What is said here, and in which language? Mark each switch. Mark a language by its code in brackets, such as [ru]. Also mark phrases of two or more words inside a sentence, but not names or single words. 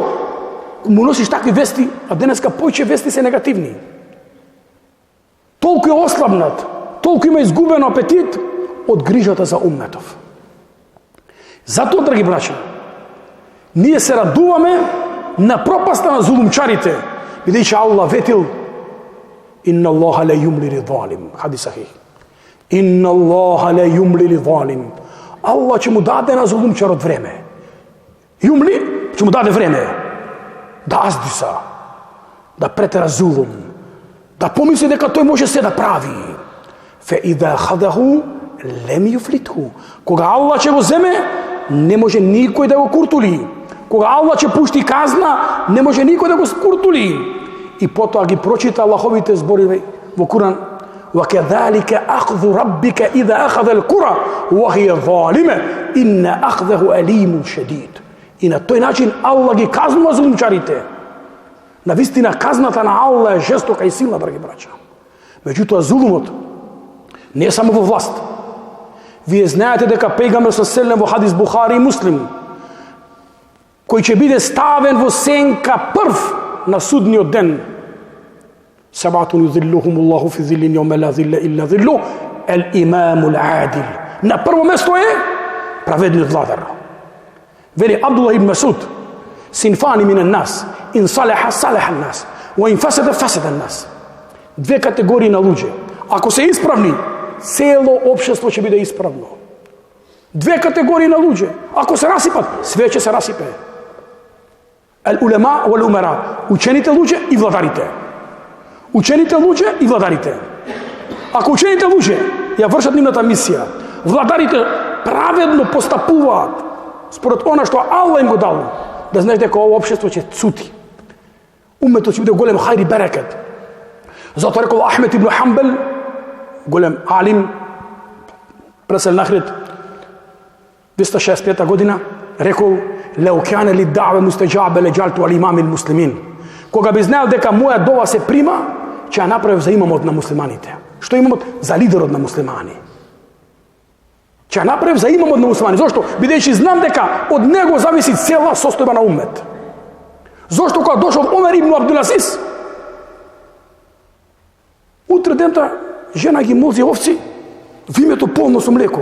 [mk] Му носиш такви вести, а денеска појче вести се негативни. Толку е ослабнат, толку има изгубен апетит од грижата за умметов. Затоа, драги браќа, ние се радуваме на пропаста на зулумчарите, бидејќи Аллах ветил [ar] إن الله ليملي للظالم. حديث صحيح. إن الله ليملي للظالم. [mk] Аллах ќе му даде на зулумчарот време. Юмли ќе му даде време да аздиса, да претера зулум, да помисли дека тој може се да прави. [ar] فإذا أخذه لم يفلته. [mk] Кога Аллах ќе го земе, не може никој да го куртули. Кога Аллах ќе пушти казна, не може никој да го куртули. И потоа ги прочита Аллаховите зборови во Куран. [ar] وَكَذَلِكَ أَخْذُ رَبِّكَ إِذَا أَخَذَ الْقُرَى وَهِيَ ظَالِمَةٌ إِنَّ أَخْذَهُ أَلِيمٌ شَدِيدٌ. [mk] И на тој начин Аллах ги казнува зулумчарите. Навистина казната на Аллах е жестока и силна, драги браќа. Меѓутоа зулумот не е само во власт. Вие знаете дека пејгамбер саллаллаху во хадис Бухари и Муслим, кој ќе биде ставен во сенка прв на судниот ден. [ar] سبعة يظلهم الله في ظل يوم لا ظل إلا ظله الإمام العادل. [mk] На прво место е праведниот владар. Вели Абдуллах ибн Масуд, [ar] صنفان من الناس إن صلح صلح الناس وإن فسد فسد الناس. [mk] Две категории на луѓе. Ако се исправни, цело општество ќе биде исправно. Две категории на луѓе. Ако се расипат, све ќе се расипе. [ar] العلماء والأمراء. [mk] Учените луѓе и владарите. Учените луѓе и владарите. Ако учените луѓе ја вршат нивната мисија, владарите праведно постапуваат според она што Аллах им го дал, да знаеш дека ова општество ќе цути. Умметот ќе биде голем хајр и берекет. Затоа рекол Ахмед ибн Хамбел, голем алим, пресел на Ахирет, 265 година, рекол [ar] لو كان لي دعوة مستجابة لجعلت الإمام المسلمين. [mk] Кога би знаел дека моја дова се прима, ќе ја направив за имамот на муслиманите. Што имамот? За лидерот на муслимани. Ќе ја направив за имамот на муслимани. Зошто? Бидејќи знам дека од него зависи цела состојба на уммет. Зошто кога дошол Омер ибн Абдулазиз, утре дента жена ги мози овци, вимето полно со млеко.